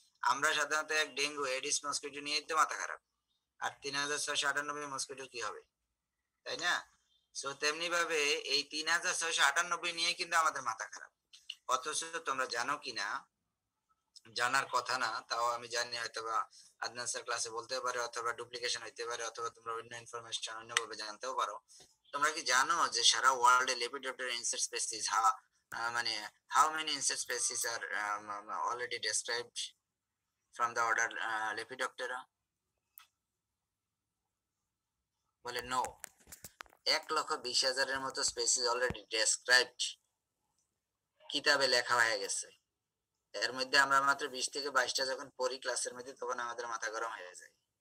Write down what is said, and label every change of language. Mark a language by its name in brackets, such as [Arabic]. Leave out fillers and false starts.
[Bangla] আমরা সাধারণত এক ডেঙ্গু এডিস মসকিটো নিয়ে তো মাথা খারাপ, আর 3698 মসকিটো কি হবে, তাই না? সো তেমনি ভাবে এই 3698 নিয়ে কিন্তু আমাদের মাথা খারাপ। অথচ তোমরা জানো কিনা, জানার কথা না, তাও আমি জানি হয়তো বা আদনান স্যার ক্লাসে বলতে পারে, অথবা ডুপ্লিকেশন হইতে পারে, অথবা তোমরা অন্য ইনফরমেশন অন্যভাবে জানতেও পারো। তোমরা কি জানো যে সারা ওয়ার্ল্ডে লেপিডপ্টেরা ইনসেক্ট স্পেসিস মানে [English] how many insect species are already described from the order Lepidoptera? [Bangla] বলে নো, 1,20,000 মতো স্পেসিস অলরেডি ডেসক্রাইবড কিতাবে লেখা হয়ে গেছে। এর মধ্যে আমরা মাত্র 20 থেকে 22টা যখন পড়ি ক্লাসের মধ্যে, তখন আমাদের মাথা গরম হয়ে যায়।